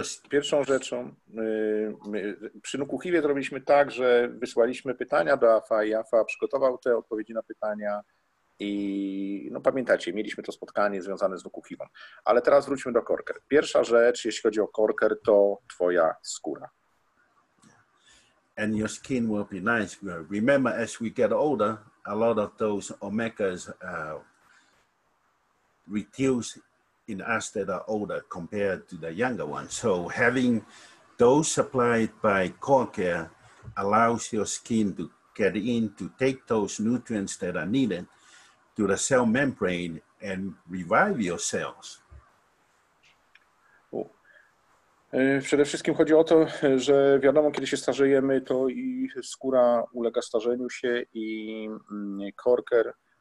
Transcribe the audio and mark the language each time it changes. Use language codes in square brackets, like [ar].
[pl] Pierwszą rzeczą, przy Nukuchiwie zrobiliśmy tak, że wysłaliśmy pytania do Afa i Afa przygotował te odpowiedzi na pytania i no pamiętacie, mieliśmy to spotkanie związane z Nukuchiwą. Ale teraz wróćmy do core care. Pierwsza rzecz, jeśli chodzi o core care, to twoja skóra. [en] And your skin will be nice. Remember, as we get older, a lot of those omegas reduce in us that are older compared to the younger ones. So having those supplied by core care allows your skin to get in to take those nutrients that are needed to the cell membrane and revive your cells. [pl] Przede wszystkim chodzi o to, że wiadomo, kiedy się starzejemy, to i skóra ulega starzeniu się i core care.